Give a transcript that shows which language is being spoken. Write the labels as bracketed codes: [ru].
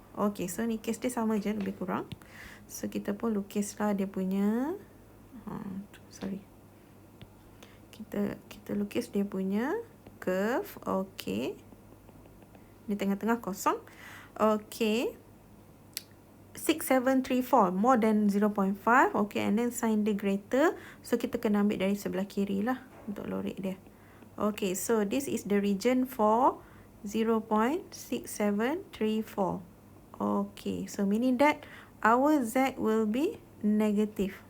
[ms] Okay, so ni case dia sama je, lebih kurang. So kita pun lukislah dia punya sorry. Kita lukis dia punya curve. Okay. Di tengah-tengah kosong. Okay. [en] 6734 more than 0.5. Okay, and then sign the greater. [ms] So kita kena ambil dari sebelah kiri lah untuk lorek dia. [en] Okay, so this is the region for 0.6734. Okay, so meaning that our Z will be negative.